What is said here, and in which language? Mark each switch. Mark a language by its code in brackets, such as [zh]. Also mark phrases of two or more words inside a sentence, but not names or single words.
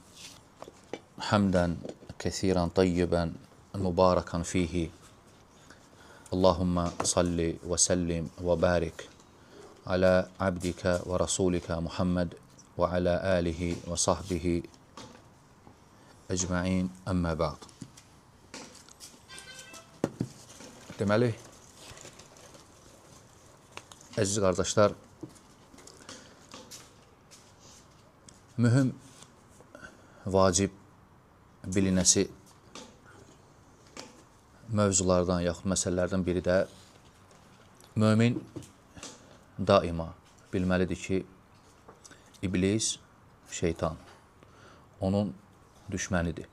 [ar] حمدا كثيرا طيبا مباركا فيه. اللهم صل وسلم وبارك على عبدك ورسولك محمد وعلى آله وصحبه أجمعين أما بعد. [az] Deməli, əziz qardaşlar, mühüm, vacib bilinəsi mövzulardan yaxud məsələlərdən biri də mömin daima bilməlidir ki, iblis, şeytan onun düşmənidir.